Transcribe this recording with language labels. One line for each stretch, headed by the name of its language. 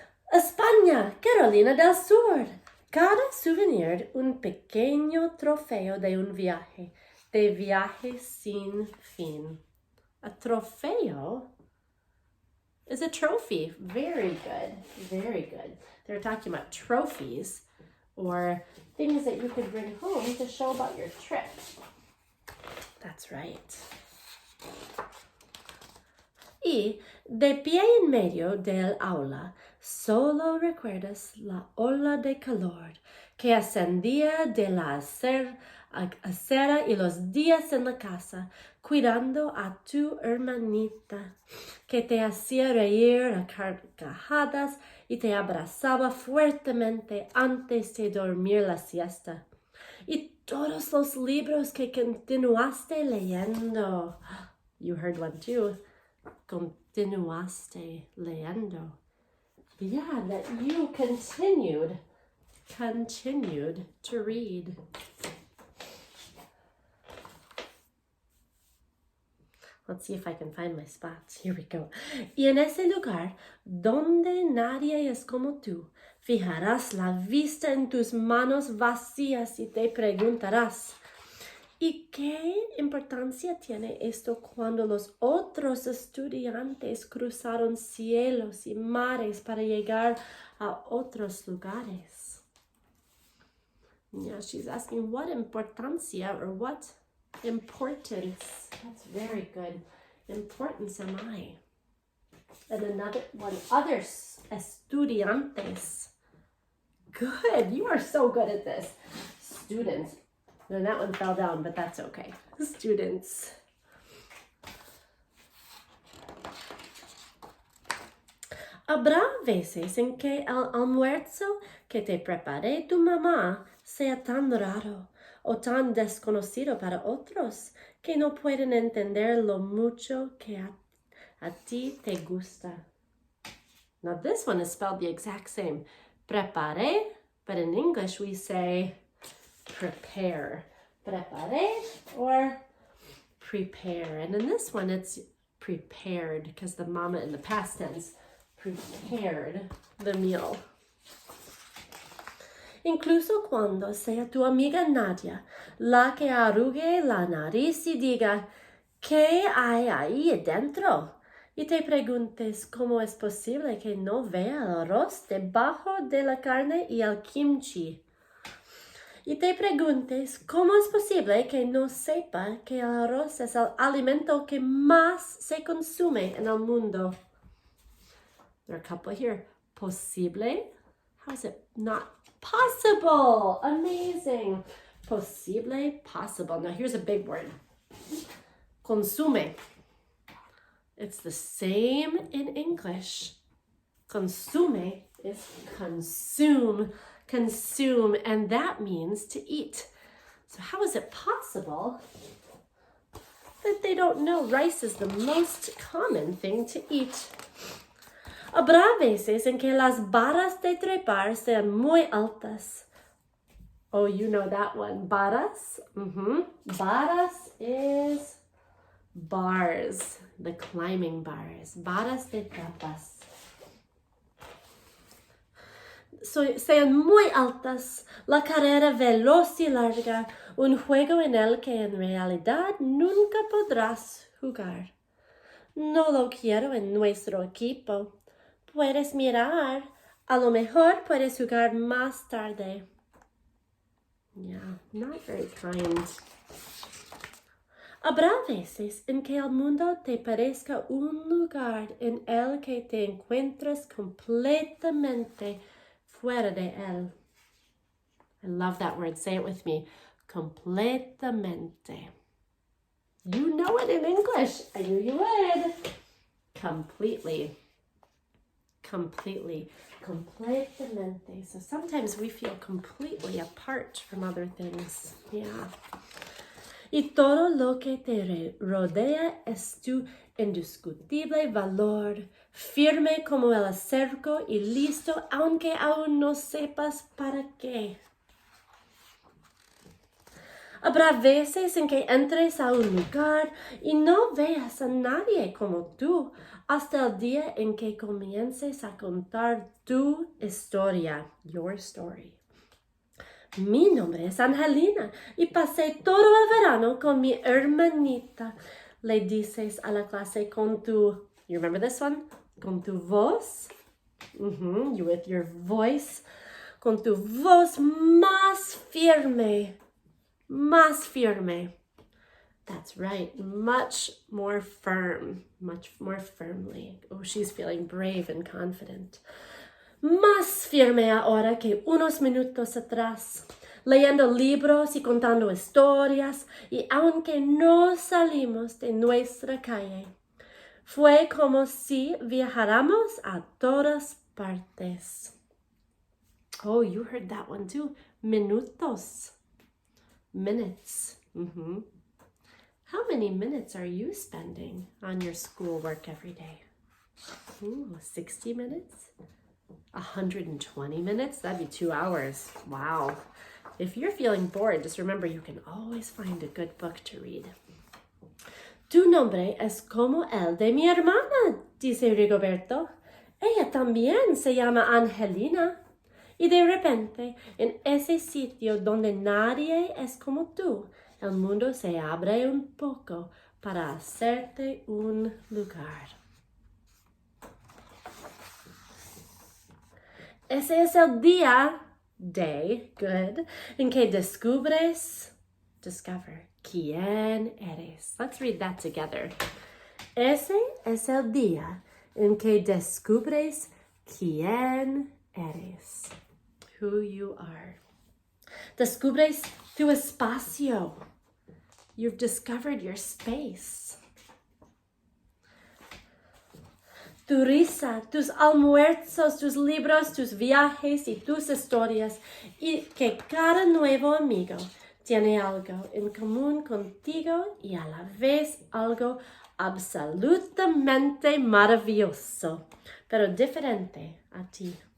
Spanish: España, Carolina del Sur. Cada souvenir un pequeño trofeo de un viaje, de viaje sin fin.
English: A trofeo is a trophy. Very good, very good. They're talking about trophies or things that you could bring home to show about your trip. That's right.
Spanish: Y de pie en medio del aula, solo recuerdas la ola de calor que ascendía de la acera y los días en la casa, cuidando a tu hermanita, que te hacía reír a carcajadas y te abrazaba fuertemente antes de dormir la siesta. Y todos los libros que continuaste leyendo.
English: You heard one too.
Spanish: Continuaste leyendo.
English: Yeah, that you continued to read. Let's see if I can find my spots. Here we go.
Spanish: Y en ese lugar, donde nadie es como tú, fijarás la vista en tus manos vacías y te preguntarás, ¿y qué importancia tiene esto cuando los otros estudiantes cruzaron cielos y mares para llegar a otros lugares?
English: Yeah, she's asking what importancia or what importance. That's very good. Importance am I? And another one, others, estudiantes. Good, you are so good at this. Students. And that one fell down, but that's okay. Students.
Spanish: Habrá veces en que el almuerzo que te prepare tu mamá sea tan raro o tan desconocido para otros que no pueden entender lo mucho que a ti te gusta.
English: Now this one is spelled the exact same. Prepare, but in English we say prepare. Prepare or prepare. And in this one, it's prepared because the mama in the past tense prepared the meal.
Spanish: Incluso cuando sea tu amiga Nadia la que arrugue la nariz y diga, ¿qué hay ahí dentro? Y te preguntes cómo es posible que no vea el arroz debajo de la carne y el kimchi. Y te preguntes cómo es posible que no sepa que el arroz es el alimento que más se consume en el mundo.
English: There are a couple here. Posible? How is it not possible? Amazing. Posible, possible. Now here's a big word. Consume. It's the same in English. Consume is consume. Consume, and that means to eat. So how is it possible that they don't know rice is the most common thing to eat?
Spanish: Habrá veces en que las varas de trepar sean muy altas.
English: Oh, you know that one. Varas? Varas is bars, the climbing bars.
Spanish: Varas de trepas. Sean muy altas, la carrera veloz y larga, un juego en el que en realidad nunca podrás jugar. No lo quiero en nuestro equipo. Puedes mirar, a lo mejor puedes jugar más tarde.
English: Yeah, not very kind.
Spanish: Habrá veces en que el mundo te parezca un lugar en el que te encuentras completamente fuera de él.
English: I love that word. Say it with me. Completamente. You know it in English. I knew you would. Completely. Completely.
Spanish: Completamente.
English: So sometimes we feel completely apart from other things. Yeah.
Spanish: Y todo lo que te rodea es tu indiscutible valor, firme como el cerco y listo, aunque aún no sepas para qué. Habrá veces en que entres a un lugar y no veas a nadie como tú, hasta el día en que comiences a contar tu historia,
English: your story.
Spanish: Mi nombre es Angelina y pasé todo el verano con mi hermanita. Le dices a la clase con tu,
English: you remember this one?
Spanish: Con tu voz.
English: You with your voice.
Spanish: Con tu voz más firme. Más firme.
English: That's right. Much more firm. Much more firmly. Oh, she's feeling brave and confident.
Spanish: Más firme ahora que unos minutos atrás, leyendo libros y contando historias, y aunque no salimos de nuestra calle, fue como si viajáramos a todas partes.
English: Oh, you heard that one too. Minutos. Minutes. How many minutes are you spending on your schoolwork every day? 60 minutes? 120 minutes? That'd be 2 hours. Wow. If you're feeling bored, just remember you can always find a good book to read.
Spanish: Tu nombre es como el de mi hermana, dice Rigoberto. Ella también se llama Angelina. Y de repente, en ese sitio donde nadie es como tú, el mundo se abre un poco para hacerte un lugar. Ese es el día, day, good, en que descubres, discover, quién eres.
English: Let's read that together.
Spanish: Ese es el día en que descubres quién eres,
English: who you are.
Spanish: Descubres tu espacio.
English: You've discovered your space.
Spanish: Tu risa, tus almuerzos, tus libros, tus viajes y tus historias, y que cada nuevo amigo tiene algo en común contigo y a la vez algo absolutamente maravilloso, pero diferente a ti.